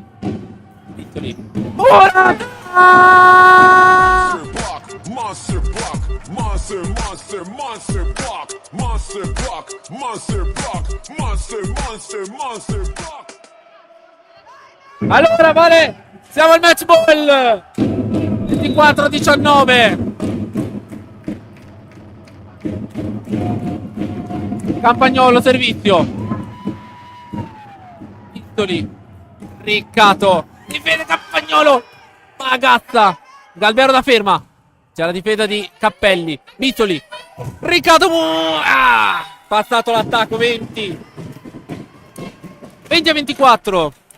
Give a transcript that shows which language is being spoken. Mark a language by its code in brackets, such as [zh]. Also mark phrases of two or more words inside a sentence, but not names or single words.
[it] Pistoli, ora! [en] Monster block, monster, monster, monster block, monster block, monster block, monster, monster, monster block. [it] Allora vale, siamo al match ball 24-19. Campagnolo, servizio, Pistoli, Riccato, difende Campagnolo, Magazza, Galbero da ferma, c'è la difesa di Cappelli, Pistoli, Riccato, passato l'attacco, 20-24.